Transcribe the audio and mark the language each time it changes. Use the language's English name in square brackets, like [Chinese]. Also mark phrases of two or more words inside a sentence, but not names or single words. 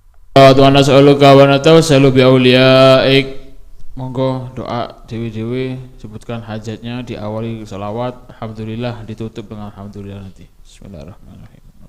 [Arabic] ونسألك ونتوسل بأوليائك. [Indonesian] Monggo doa dewi-dewi sebutkan hajatnya, diawali salawat, alhamdulillah, ditutup dengan alhamdulillah nanti. [Arabic] بسم الله الرحمن الرحيم.